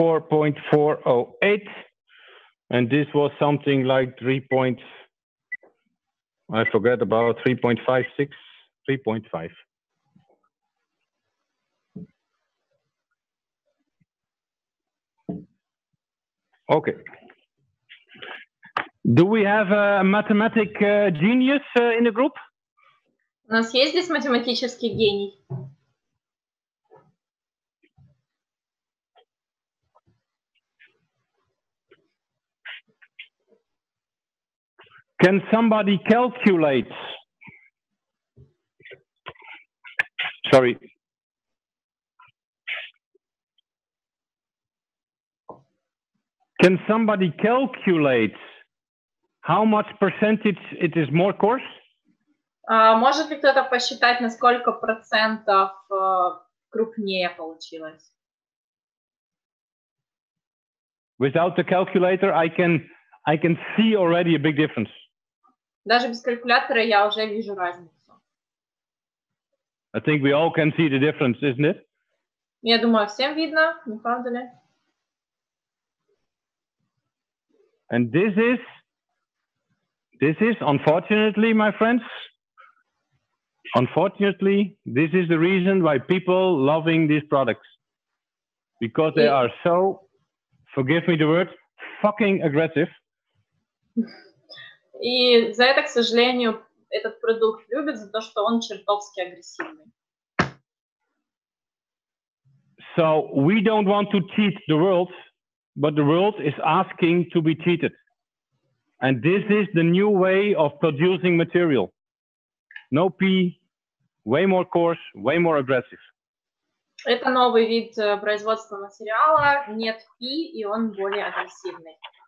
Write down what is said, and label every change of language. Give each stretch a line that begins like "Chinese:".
English: $24.408, and this was something like 3.56, 3.5. Okay. Do we have a mathematic genius in the group?
Russian: У нас есть здесь математический гений?
English: Can somebody calculate? Sorry. Can somebody calculate how much percentage it is more coarse?
Russian: Может ли кто-то посчитать, на сколько процентов крупнее получилось?
English: Without the calculator, I can see already a big difference.
Russian: Даже без калькулятора я уже вижу разницу.
English: I think we all can see the difference, isn't it?
Russian: Я думаю, всем видно, не правда ли?
English: And this is this is, unfortunately, my friends, unfortunately, this is the reason why people loving these products. Because they are so, forgive me the word, fucking aggressive.
Russian: И за это, к сожалению, этот продукт любят, за то, что он чертовски агрессивный.
English: So we don't want to cheat the world, but the world is asking to be cheated. And this is the new way of producing material. No P, way more coarse, way more aggressive.
Russian: Это новый вид производства материала, нет P, и он более агрессивный.